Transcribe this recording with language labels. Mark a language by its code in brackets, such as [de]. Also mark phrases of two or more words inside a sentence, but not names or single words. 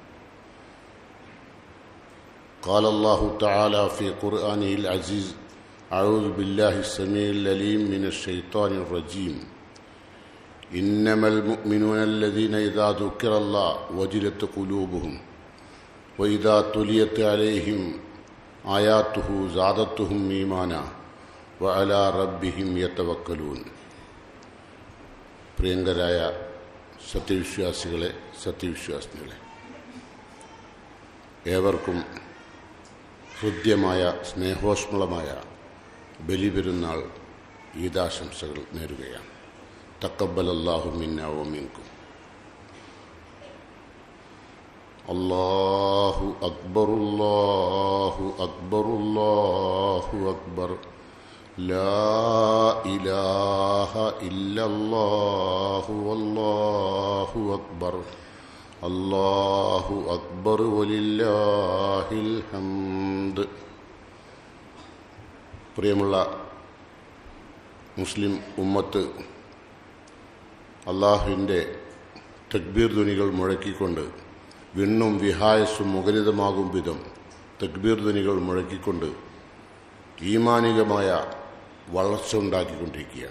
[ar] قال الله تعالى في قرآنه العزيز: أعوذ بالله السميع العليم من الشيطان الرجيم. إنما المؤمنون الذين إذا ذكر الله وجلت قلوبهم وإذا تليت عليهم آياته زادتهم إيمانا وعلى ربهم يتوكلون. [ml] പ്രിയങ്കരായ സത്യവിശ്വാസികളെ, സത്യവിശ്വാസികളെ, ഏവർക്കും ഹൃദ്യമായ സ്നേഹോഷ്മളമായ ബലിപെരുന്നാൾ ഈദാശംസകൾ നേരുകയാണ്. [ar] تقبل الله منا ومنكم. الله أكبر، الله أكبر، الله أكبر. لا إله إلا الله والله أكبر الله أكبر ولله الحمد. [ml] പ്രിയമുള്ള മുസ്ലിം ഉമ്മത്ത്, അള്ളാഹുവിൻ്റെ തക്ബീർ ധ്വനികൾ മുഴക്കിക്കൊണ്ട് വിണ്ണും വിഹായസ്സും മുഖരിതമാകും വിധം തക്ബീർ ധ്വനികൾ മുഴക്കിക്കൊണ്ട് ഈമാനികമായ വളർച്ച ഉണ്ടാക്കിക്കൊണ്ടിരിക്കുകയാണ്.